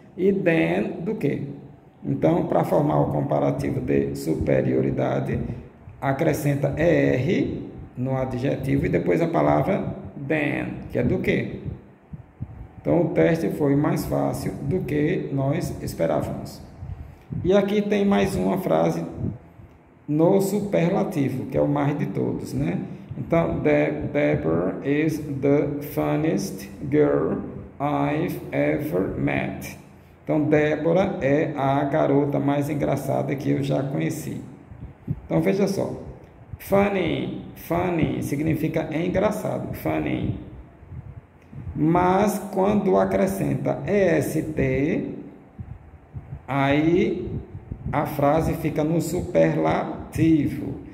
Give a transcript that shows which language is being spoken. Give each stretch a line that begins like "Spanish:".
Portuguese: E than, do que? Então, para formar o comparativo de superioridade, acrescenta ER no adjetivo e depois a palavra than, que é do que? Então, o teste foi mais fácil do que nós esperávamos. E aqui tem mais uma frase no superlativo, que é o mais de todos, né?
English: Então, Deborah is the funniest girl I've ever met.
Portuguese: Então, Débora é a garota mais engraçada que eu já conheci. Então, veja só. Funny, funny significa engraçado, funny. Mas, quando acrescenta EST, aí a frase fica no superlativo.